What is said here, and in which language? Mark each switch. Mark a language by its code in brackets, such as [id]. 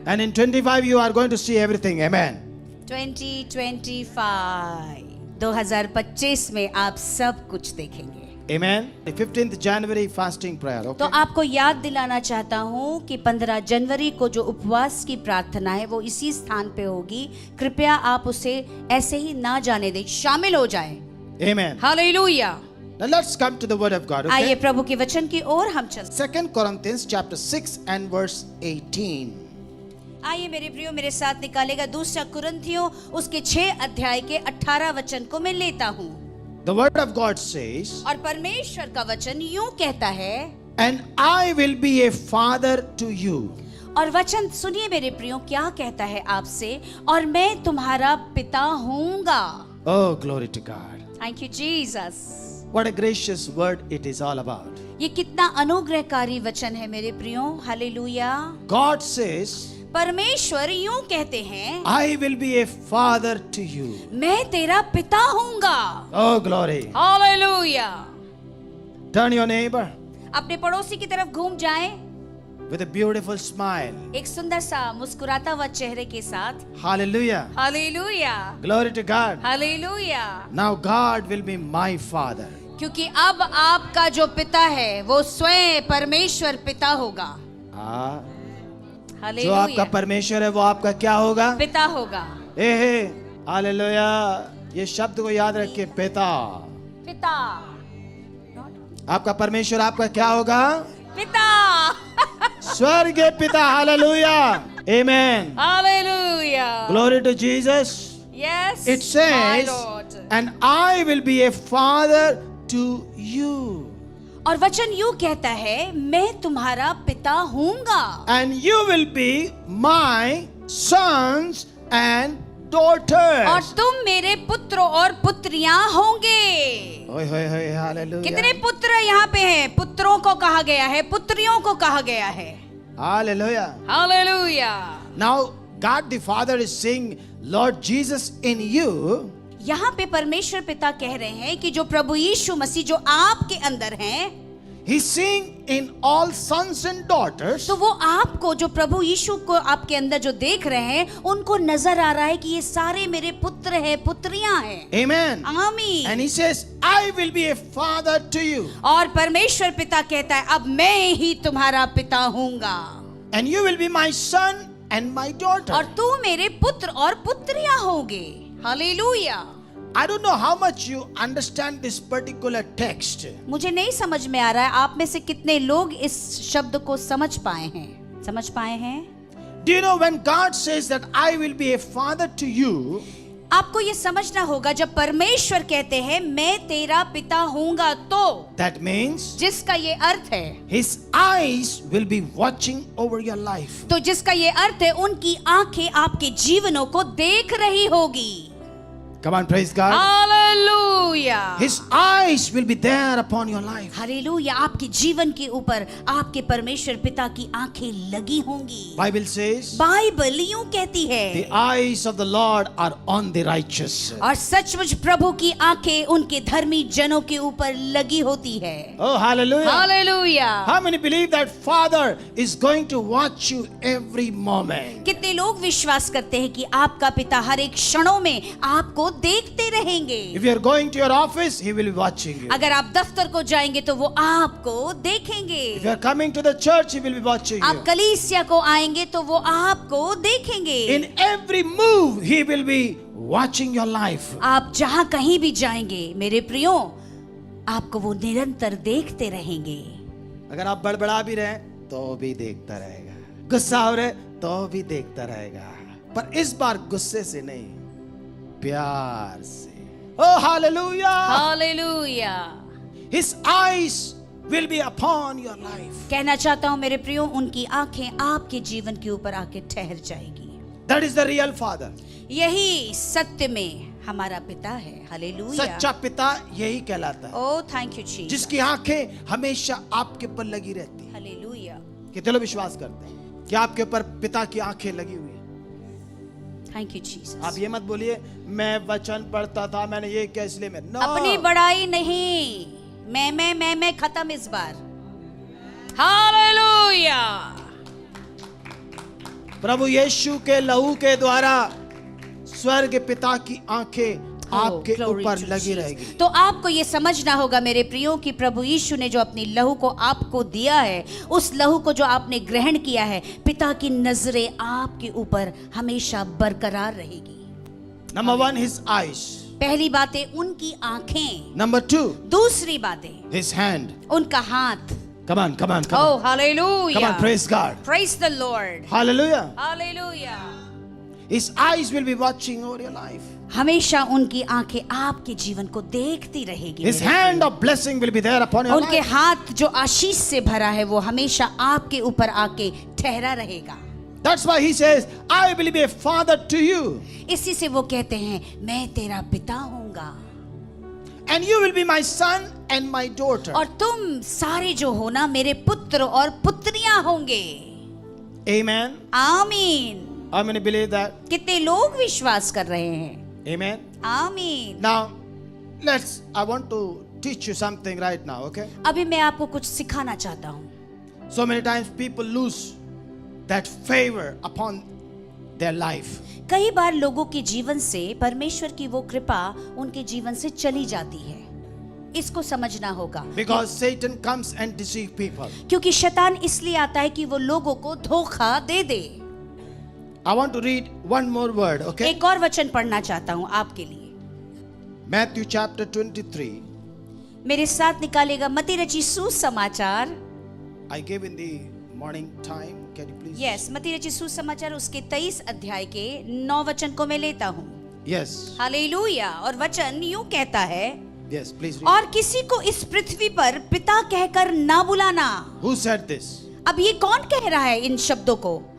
[en] And in 25 you are going to see everything. Amen. [hi] 2025 2025 में आप सब कुछ देखेंगे। [en] Amen. The 15th January fasting prayer. [hi] तो [en] Okay. [hi] आपको याद दिलाना चाहता हूँ कि 15 जनवरी को जो उपवास की प्रार्थना है वो इसी स्थान पे होगी। कृपया आप उसे ऐसे ही ना जाने दें, शामिल हो जाएं। [en] Amen. [hi] Hallelujah. [en] Now let's come to the word of God. [hi] आइए [en] Okay. [hi] प्रभु के वचन की ओर हम चलते [en] 2 Corinthians chapter 6 and verse 18. [hi] हैं। आइए मेरे प्रियो मेरे साथ निकालेगा दूसरा कुरिन्थियों उसके 6 अध्याय के 18 वचन को मैं लेता हूँ। [en] The word of God says, [hi] और परमेश्वर का वचन यूं कहता है, [en] and I will be a father to you. [hi] और वचन सुनिए मेरे प्रियो क्या कहता है आपसे, और मैं तुम्हारा पिता होऊंगा। [en] Oh, glory to God. Thank you Jesus. What a gracious word it is all about. [hi] ये कितना अनुग्रहकारी वचन है मेरे प्रियो। हालेलुया। [en] God says, [hi] परमेश्वर यूं कहते हैं, [en] I will be a father to you. [hi] मैं तेरा पिता होऊंगा। [en] Oh, glory. [hi] Hallelujah. [en] Turn your neighbor [hi] अपने पड़ोसी की तरफ घूम जाएं, [en] with a beautiful smile. [hi] एक सुंदर सा मुस्कुराता हुआ चेहरे के साथ। [en] Hallelujah. [hi] Hallelujah. [en] Glory to God. [hi] Hallelujah. [en] Now God will be my father. [hi] क्योंकि अब आपका जो पिता है वो स्वयं परमेश्वर पिता होगा। हाँ, जो हालेलुया। आपका परमेश्वर है वो आपका क्या होगा? पिता होगा। ए हालेलुया। ये शब्द को याद रखिए, पिता। पिता। आपका परमेश्वर आपका क्या होगा? पिता। स्वर्गीय पिता। Hallelujah. Amen. Hallelujah. [en] Glory to Jesus. Yes. It says, my Lord. and I will be a father to you. [hi] और वचन यूं कहता है, मैं तुम्हारा पिता होऊंगा। [en] And you will be my sons and daughters. [hi] और तुम मेरे पुत्रों और पुत्रियां होंगे। ओए होए होए, हालेलुया। कितने पुत्र यहाँ पे हैं? पुत्रों को कहा गया है, पुत्रियों को कहा गया है। Hallelujah. Hallelujah. [en] Now God the Father is saying, Lord Jesus in you. [hi] यहाँ पे परमेश्वर पिता कह रहे हैं कि जो प्रभु यीशु मसीह जो आपके अंदर हैं, [en] He's seeing in all sons and daughters. [hi] तो वो आपको, जो प्रभु यीशु को आपके अंदर जो देख रहे हैं, उनको नजर आ रहा है कि ये सारे मेरे पुत्र हैं, पुत्रियां हैं। [en] Amen. [hi] आमीन। [en] And He says, I will be a father to you. [hi] और परमेश्वर पिता कहता है, अब मैं ही तुम्हारा पिता होऊंगा। [en] And you will be my son and my daughter. [hi] और तू मेरे पुत्र और पुत्रियां होगे। Hallelujah. [en] I don't know how much you understand this particular text. [hi] मुझे नहीं समझ में आ रहा है आप में से कितने लोग इस शब्द को समझ पाए हैं। [en] Do you know when God says that I will be a father to you? [hi] आपको ये समझना होगा, जब परमेश्वर कहते हैं मैं तेरा पिता होऊंगा, तो [en] That means [hi] जिसका ये अर्थ है, [en] His eyes will be watching over your life. [hi] तो जिसका ये अर्थ है, उनकी आंखें आपके जीवनों को देख रही होगी। [en] Come on, praise God. [hi] Hallelujah. [en] His eyes will be there upon your life. [hi] Hallelujah. आपके जीवन के ऊपर आपके परमेश्वर पिता की आंखें लगी होंगी। [en] Bible says, [hi] बाइबल यूं कहती [en] the [hi] है, [en] eyes of the Lord are on the righteous. [hi] और सचमुच प्रभु की आंखें उनके धर्मी जनों के ऊपर लगी होती है। [en] Oh, hallelujah. [hi] Hallelujah. [en] How many believe that Father is going to watch you every moment? [hi] कितने लोग विश्वास करते हैं कि आपका पिता हर एक क्षणों में आपको देखते रहेंगे। [en] If you are going to your office, He will be watching you. [hi] अगर आप दफ्तर को जाएंगे तो वो आपको देखेंगे। [en] If you are coming to the church, He will be watching [hi] आप [en] you. [hi] कलीसिया को आएंगे तो वो आपको देखेंगे। In every move, He will be watching your life. आप जहां कहीं भी जाएंगे मेरे प्रियो, आपको वो निरंतर देखते रहेंगे। अगर आप बड़बड़ा भी रहे तो भी देखता रहेगा, गुस्सा हो रहे तो भी देखता रहेगा, पर इस बार गुस्से से नहीं, प्यार से। [en] Oh, hallelujah. [hi] Hallelujah. [en] His eyes will be upon your life. [hi] कहना चाहता हूँ मेरे प्रियो, उनकी आंखें आपके जीवन के ऊपर आके ठहर जाएगी। [en] That is the real father. [hi] यही सत्य में हमारा पिता है। हालेलुया। सच्चा पिता यही कहलाता है, [en] Oh thank you Jesus. [hi] जिसकी आंखें हमेशा आपके ऊपर लगी रहती है। हालेलुया। कितने लोग विश्वास करते हैं कि आपके ऊपर पिता की आंखें लगी हुई है? [en] Thank you Jesus. [hi] आप ये मत बोलिए मैं वचन पढ़ता था, मैंने ये किया इसलिए मैं। [en] No. [hi] अपनी बड़ाई नहीं, मैं खत्म इस बार। हालेलुया। प्रभु यीशु के लहू के द्वारा स्वर्ग पिता की आंखें आपके [en] Glory [hi] ऊपर [en] to [hi] लगी [en] Jesus. [hi] रहेगी। तो आपको ये समझना होगा मेरे प्रियो कि प्रभु यीशु ने जो अपनी लहू को आपको दिया है, उस लहू को जो आपने ग्रहण किया है, पिता की नजरें आपके ऊपर हमेशा बरकरार रहेगी। [en] Number 1 his eyes. [hi] पहली बातें उनकी आंखें। [en] Number 2 [hi] दूसरी बातें [en] his hand. [hi] उनका हाथ। [en] Come on, come on, come Oh, on. hallelujah. Come on, praise God. Praise the Lord. Hallelujah. Hallelujah. His eyes will be watching over your life. [hi] हमेशा उनकी आंखें आपके जीवन को देखती रहेगी। [en] His hand of blessing will be there upon your [hi] उनके [en] life. [hi] हाथ जो आशीष से भरा है वो हमेशा आपके ऊपर आके ठहरा रहेगा। [en] That's why he says, I will be a father to you. [hi] इसी से वो कहते हैं मैं तेरा पिता होऊंगा [en] And you will be my son and my daughter. [hi] और तुम सारे जो हो ना मेरे पुत्र और पुत्रियां होंगे। [en] Amen. [hi] आमीन। [en] How many believe that? [hi] कितने लोग विश्वास कर रहे हैं? [en] Amen. [hi] आमीन। [en] Now, I want to teach you something right now, okay? [hi] अभी मैं आपको कुछ सिखाना चाहता हूँ। So many times people lose that favor upon their life. कई बार लोगों के जीवन से परमेश्वर की वो कृपा उनके जीवन से चली जाती है। इसको समझना होगा। [en] Because Satan comes and deceives people. [hi] क्योंकि शैतान इसलिए आता है कि वो लोगों को धोखा दे दे। [en] I want to read one more word, okay? [hi] एक और वचन पढ़ना चाहता हूँ आपके लिए। [en] Matthew chapter 23. [hi] मेरे साथ निकालेगा मत्ती रची सुसमाचार। [en] I gave in the morning time. Can you please? [hi] Yes, मत्ती रची सुसमाचार उसके 23 अध्याय के 9 वचन को मैं लेता हूँ। [en] Yes. [hi] हालेलुया। और वचन यूं कहता है, [en] Yes, please read. [hi] और किसी को इस पृथ्वी पर पिता कहकर ना बुलाना। [en] Who said this? [hi] अब ये कौन कह रहा है इन शब्दों को?